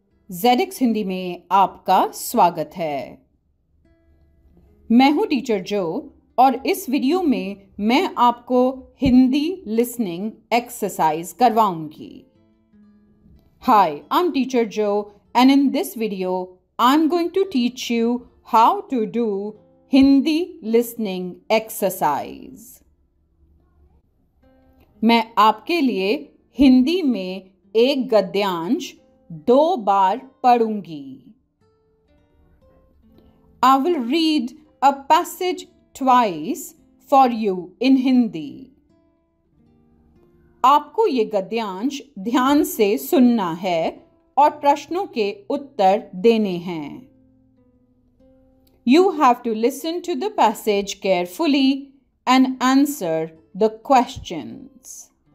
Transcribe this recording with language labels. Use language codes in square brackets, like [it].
[hi] ZX Hindi में आपका स्वागत है। मैं हूं टीचर जो और इस वीडियो में मैं आपको Hindi listening exercise करवाऊंगी। [en] Hi, I'm teacher Joe and in this video I'm going to teach you how to do Hindi listening exercise। [hi] मैं आपके लिए हिंदी में एक गद्यांश 2 बार पढ़ूंगी। [en] I will read a passage twice for you in Hindi। [hi] आपको ये गद्यांश ध्यान से सुनना है और प्रश्नों के उत्तर देने हैं। [en] You have to listen to the passage carefully and answer the questions।